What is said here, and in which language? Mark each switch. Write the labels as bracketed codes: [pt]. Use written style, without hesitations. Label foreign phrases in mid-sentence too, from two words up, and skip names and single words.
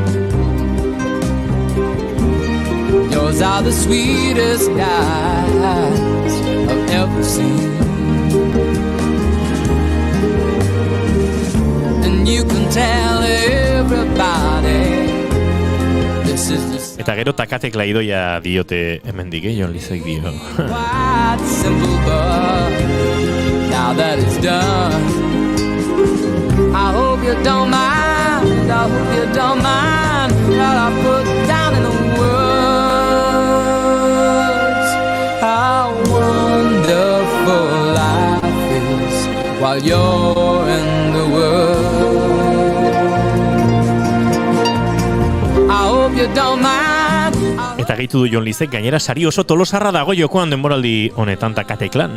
[en] Yours are the sweetest eyes I've ever seen. You can tell everybody this is the... [eu] Eta gero takatekla Idoia diote hemendik, Jon Lizek dio. [en] Quite simple, but now that it's done, I hope you don't mind, I hope you don't mind what I put down in the words. How wonderful life is while you're in the world. [eu] Eta gehitu du Jon Lizek, gainera sari oso tolosarra dago jokoan denboraldi honetan takateklan.